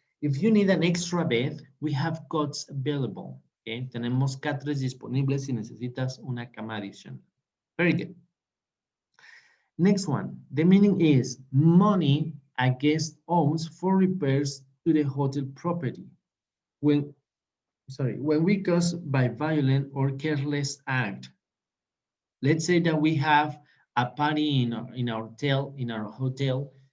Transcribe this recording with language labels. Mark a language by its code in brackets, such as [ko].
[en] If you need an extra bed, we have cots available. Okay. [es] Tenemos catres disponibles si necesitas una cama adicional. [en] Very good. Next one, the meaning is money a guest owns for repairs to the hotel property. When we cause by violent or careless act. Let's say that we have a party in our hotel,